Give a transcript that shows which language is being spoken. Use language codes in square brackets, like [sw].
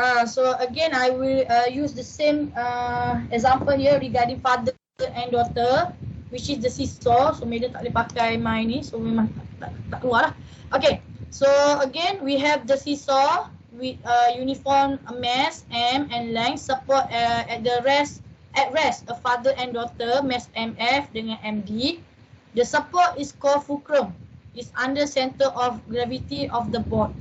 [en] So again I will use the same example here regarding father and daughter which is the seesaw. [ms] So madam tak boleh pakai my ni. So memang tak keluar lah. [en] Okay. So again, we have the seesaw with uniform mass, M and length, support at the rest at rest, a father and daughter, mass MF [ms] dengan [en] MD. The support is called fulcrum. Is under center of gravity of the board.